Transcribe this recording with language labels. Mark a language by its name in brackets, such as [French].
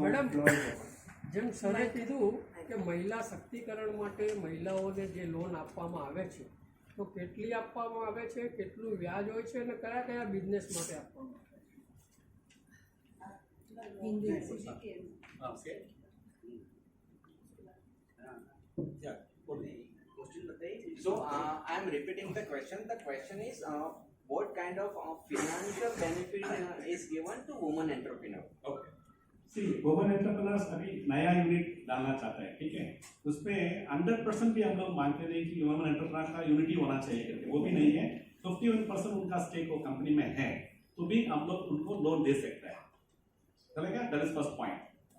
[Gujarati] Madam, જેમ સરે કીધું કે મહિલા શક્તિકરણ માટે મહિલાઓને જે લોન આપવામાં આવે છે તો કેટલી આપવામાં આવે છે, કેટલું વ્યાજ હોય છે અને કયા કયા બિઝનેસ માટે આપવામાં આવે છે? Okay. Yeah. [English] For the question [Hindi] बताइए. [English] So I am repeating the question. The question is what kind of financial benefit is given to women entrepreneur? Okay. [Hindi] C woman entrepreneurs अभी नया यूनिट डालना चाहता है, ठीक है. उसमें 100% भी हम लोग मानते नहीं कि वुमन एंटरप्रेन्योर का यूनिटी होना चाहिए करके, वो भी नहीं है. 51% उनका स्टेक वो कंपनी में है तो भी हम लोग उनको लोन दे सकते हैं. चलेगा? [English] That is first point.